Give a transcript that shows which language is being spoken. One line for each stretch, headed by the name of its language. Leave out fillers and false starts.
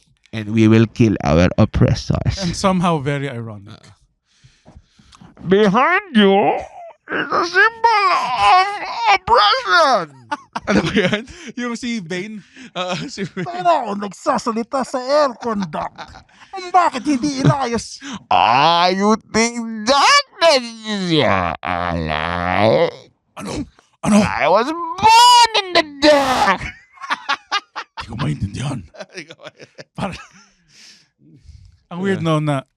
English: And we will kill our oppressors. And somehow very ironic. Behind you is a symbol of oppression.
Filipino: Ano ba yan? Yung si Bane. Si Bane. Pero ako nagsasalita sa aircon duct. Bakit hindi inayos?
English: You think that is your ally?
Filipino: Ano?
English: I was born in the dark.
Filipino: Hindi ko maintindihan. Ang weird na